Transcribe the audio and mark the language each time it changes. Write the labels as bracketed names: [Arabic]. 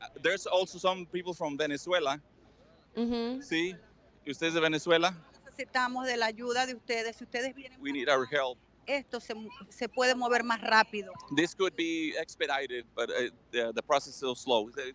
[English] there's also some people from Venezuela. Mm-hmm. [Spanish] Sí. ¿Usted es de Venezuela? Necesitamos de la ayuda de ustedes. Si ustedes vienen, [English] We need our help. [Spanish] esto se puede mover más rápido. [English] This could be expedited, but the process is so slow.